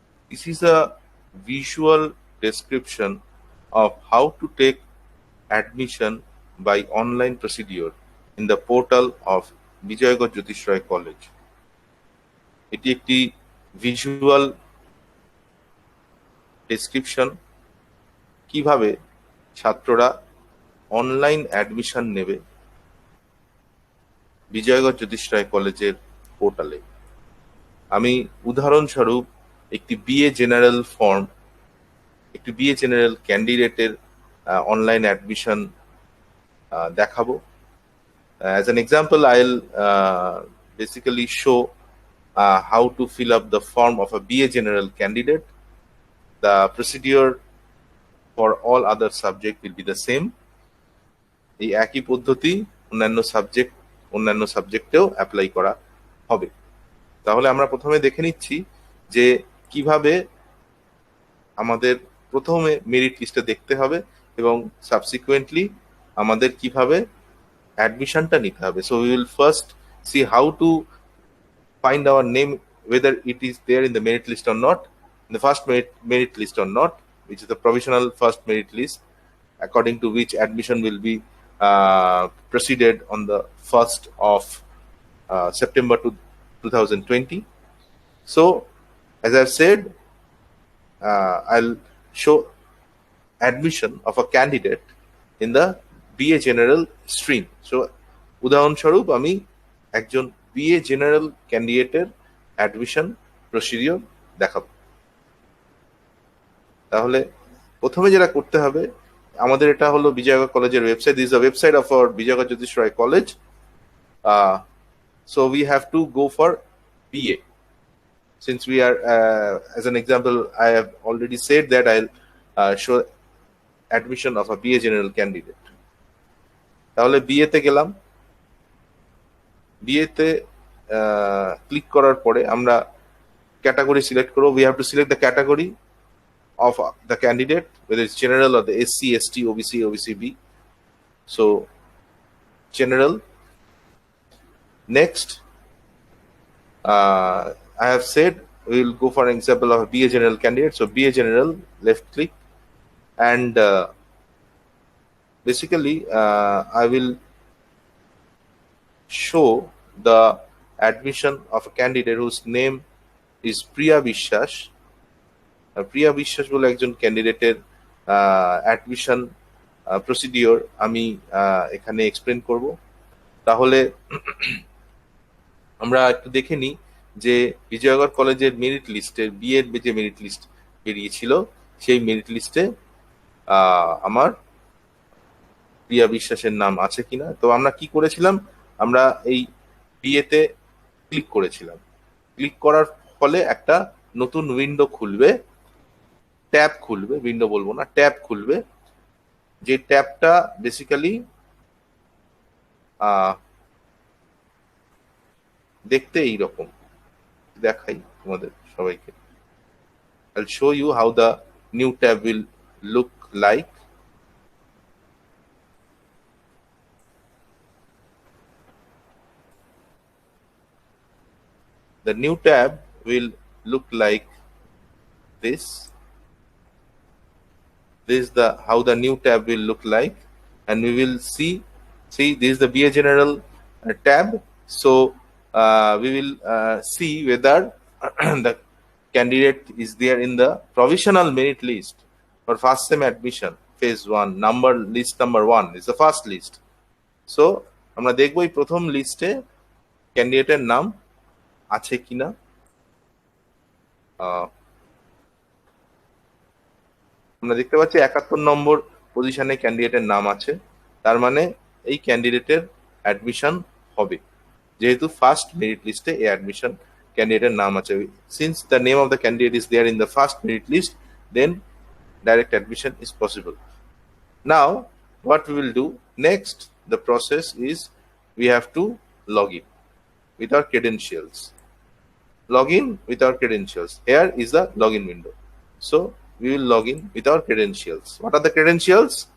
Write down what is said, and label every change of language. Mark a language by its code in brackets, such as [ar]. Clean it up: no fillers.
[en] This is a visual description of how to take admission by online procedure in the portal of Bijoygarh Jyotish Roy college. [bn] এটি একটি visual description কিভাবে ছাত্ররা online admission নেবে বিজয়গড় জ্যোতিষ রায় কলেজের পোর্টালে। আমি উদাহরণস্বরূপ একটি বিএ জেনারেল ফর্ম, একটি বিএ জেনারেল ক্যান্ডিডেটের অনলাইন অ্যাডমিশন দেখাবো। [en] As an example, I'll basically show how to fill up the form of a BA General candidate. The procedure for all other subject will be the same. [bn] এই একই পদ্ধতি অন্যান্য সাবজেক্টেও apply করা হবে। তাহলে আমরা প্রথমে দেখে নিচ্ছি যে কিভাবে আমাদের প্রথমে মেরিট লিস্টে দেখতে হবে এবং সাবসিকুয়েন্টলি আমাদের কিভাবে অ্যাডমিশনটা নিতে হবে। [en] So we will first see how to find our name, whether it is there in the merit list or not, in the first merit list or not, which is the provisional first merit list, according to which admission will be proceeded on the 1st of September 2020. So, as I've said, I'll show admission of a candidate in the BA General stream. [bn] So, উদাহরণস্বরূপ আমি একজন BA General ক্যান্ডিডেটের admission procedure দেখাবো। তাহলে প্রথমে যেটা করতে হবে, আমাদের এটা হলো বিজয়গড় কলেজের website. [en] This is the website of our Bijoygarh Jyotish Roy college. So we have to go for BA. Since we are, as an example, I have already said that I'll show admission of a BA General candidate. [bn] তাহলে BA তে গেলাম। BA তে click করার পরে আমরা category select করব। [en] We have to select the category of the candidate, whether it's general or the SC, ST, OBC, OBCB. So general. Next, I have said we will go for an example of a BA General candidate. So BA General, left click, and basically I will show the admission of a candidate whose name is Priya Bishwas. [bn] Priya Bishwas বলে একজন ক্যান্ডিডেটের admission procedure আমি এখানে explain করব। তাহলে আমরা একটু দেখে নিই যে বিজয়গড় কলেজের মেরিট লিস্টের বিএর যে মেরিট লিস্ট বেরিয়েছিল সেই মেরিট লিস্টে আমার প্রিয়া বিশ্বাসের নাম আছে কিনা। তো আমরা কি করেছিলাম, আমরা এই বিএতে ক্লিক করেছিলাম। ক্লিক করার ফলে একটা নতুন উইন্ডো খুলবে, ট্যাব খুলবে, উইন্ডো বলবো না, ট্যাব খুলবে। যে ট্যাবটা বেসিক্যালি দেখতে এইরকম, দেখাই তোমাদের সবাইকে। [en] I'll show you how the new tab will look like. The new tab will look like this. This is the how the new tab will look like, and we will see this is the BA General tab. So we will see whether the candidate is there in the provisional merit list for first sem admission phase 1. List number 1 is the first list. [bn] So আমরা দেখব এই প্রথম লিস্টে ক্যান্ডিডেটের নাম আছে কিনা। আমরা দেখতে পাচ্ছি 71 নম্বর পজিশনে ক্যান্ডিডেটের নাম আছে, তার মানে এই ক্যান্ডিডেটের অ্যাডমিশন হবে, যেহেতু ফার্স্ট মেরিট লিস্টে এই অ্যাডমিশন ক্যান্ডিডেটের নাম আছে। [en] Since the name of the candidate is there in the first merit list, then direct admission is possible. Now what we will do next, the process is we have to log in with our credentials. Log in with our credentials. Here is the login window. So we will log in with our credentials. What are the credentials?